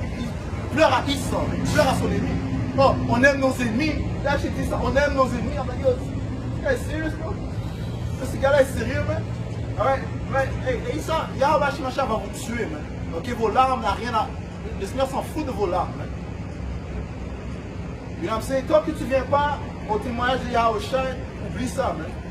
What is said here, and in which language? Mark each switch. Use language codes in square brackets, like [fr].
[fr] Il pleure à Esau, il pleure à son ennemi. Oh, on aime nos ennemis. Là, j'ai dit ça, on aime nos ennemis. [en] I'm like, yo, this guy is serious, bro? [fr] Ce gars-là est sérieux, man? [en] Alright, man, hey, [fr] Esau, Yahweh Shimasha va vous tuer, man. Ok, vos larmes n'ont rien à... Le Seigneur s'en fout de vos larmes, man. [en] You know what I'm saying? [fr] Tant que tu ne viens pas au témoignage de Yahweh Shai, oublie ça, man.